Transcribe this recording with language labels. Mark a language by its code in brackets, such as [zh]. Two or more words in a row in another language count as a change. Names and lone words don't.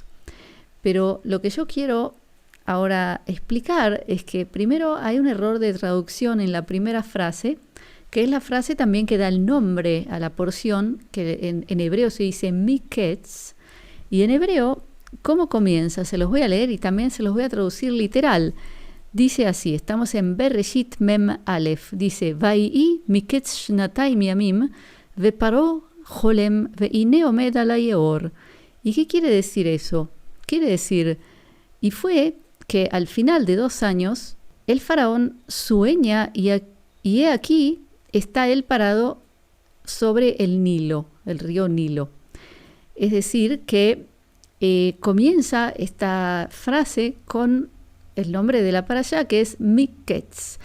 [es] Pero lo que yo quiero ahora explicar es que primero hay un error de traducción en la primera frase, que es la frase también que da el nombre a la porción, que en hebreo se dice Miketz, y en hebreo, ¿cómo comienza? Se los voy a leer y también se los voy a traducir literal. Dice así, estamos en Bereshit Mem Aleph, dice: [he] ויהי מקץ שנתיים ימים ופרעה חולם והנה עומד על היאור. [es] ¿Y qué quiere decir eso? Quiere decir, y fue que al final de 2 años, el faraón sueña y he aquí está él parado sobre el Nilo, el río Nilo. Es decir, que comienza esta frase con el nombre de la parashá, que es Miketz.